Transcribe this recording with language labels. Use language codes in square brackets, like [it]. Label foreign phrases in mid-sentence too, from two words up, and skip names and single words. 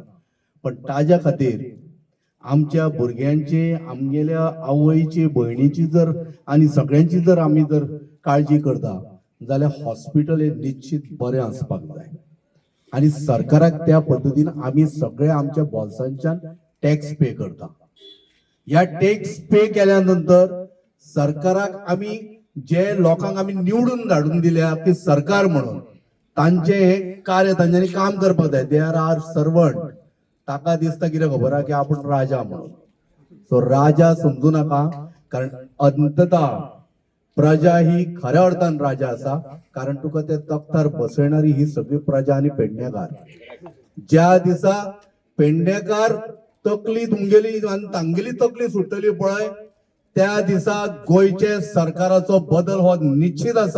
[kok] पण ताज्या खातीर आमच्या भुरग्यांची, आमगेल्या आवयची, भयणीची जर आणि सगळ्यांची जर आमी जर काळजी करता जाल्यार हॉस्पिटल हे निश्चित बरें आसपाक जाय आणि सरकाराक त्या पद्दतीन आमी सगळे आमच्या बॉल्सांच्यान [en] tax pay [kok] करता। या [en] tax pay [kok] केल्यानंतर सरकाराक आमी जे लोकांक आमी निवडून धाडून दिल्या की सरकार म्हणून तांचे हे कार्य तांच्यांनी काम करपाक जाय। [en] they are servant. [kok] ताका दिसता कितें खबर आहा की आपण राजा म्हणून। सो राजा समजू नका, कारण अंततः प्रजा ही खऱ्या अर्थान राजा असा, कारण तुका ते तख्तार बसयणारी ही सगळी प्रजा आणि पेडणेकार। ज्या दिसा पेडणेकार तकली तुमगेली आणि तांगेली तकली सुटली पळय, त्या दिसा गोयचे सरकाराचो बदल हो निश्चित असा।